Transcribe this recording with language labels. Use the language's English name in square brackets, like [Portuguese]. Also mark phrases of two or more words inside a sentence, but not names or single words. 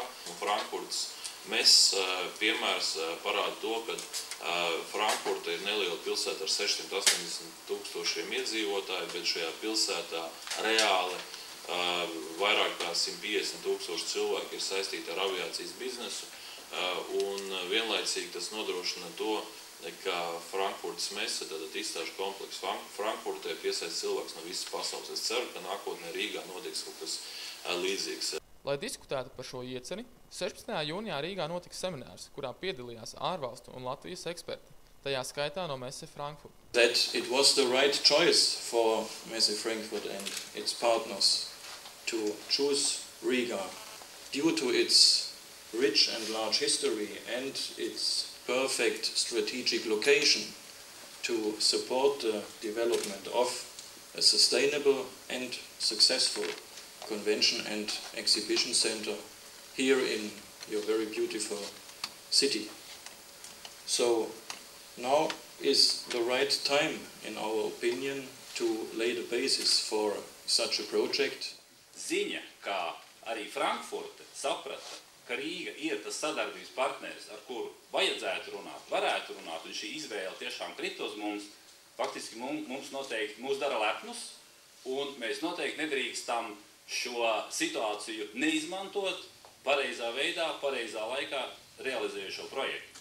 [Latvian] Un Frankfurtas piemērs parāda to, ka Frankfurta ir neliela pilsēta ar 680 000 iedzīvotāju, bet šajā pilsētā reāli vairāk kā 150 000 cilvēki ir saistīti ar aviācijas biznesu, un vienlaicīgi tas nodrošina to, ka Frankfurtas messe, tātad izstāžu komplekss Frankfurtē piesaista cilvēks no visas pasaules. Es ceru, ka nākotnē Rīgā notiks kaut kas līdzīgs. Lai diskutētu par šo ieceri, 16. jūnijā Rīgā notika seminārs, kurā piedalījās ārvalstu un Latvijas eksperti, tajā skaitā no Messe Frankfurt. [English] That it was the right choice for Messe Frankfurt and its partners to choose Riga due to its rich and large history and its perfect strategic location to support the development of a sustainable and successful convention and exhibition center here in your very beautiful city. So now is the right time, in our opinion, to lay the basis for such a project. [Latvian] Ziņa, kā arī Frankfurte saprata, ka Rīga ir tas sadarbības partneris, ar kuru vajadzētu runāt, varētu runāt, un šī izvēle tiešām krit uz mums, faktiski mums noteikti mūs dara lepnus, un mēs noteikti nedrīkstam šo situāciju neizmantot pareizā veidā, pareizā laikā realizējot šo projektu.